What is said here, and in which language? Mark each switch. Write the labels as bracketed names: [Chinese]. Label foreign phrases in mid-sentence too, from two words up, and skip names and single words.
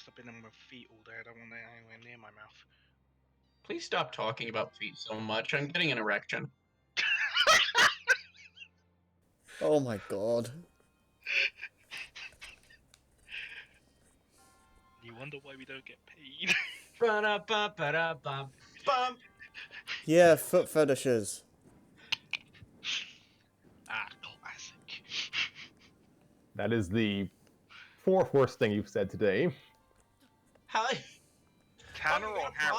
[English] I've been on my feet all day. I don't want that anywhere near my mouth. Please stop talking about feet so much. I'm getting an erection. Oh my god. You wonder why we don't get paid. Ba-da-ba-ba-da-bum. Yeah, foot fetishes. Classic. That is the fourth worst thing you've said today. How? Tanner you or got a Harry?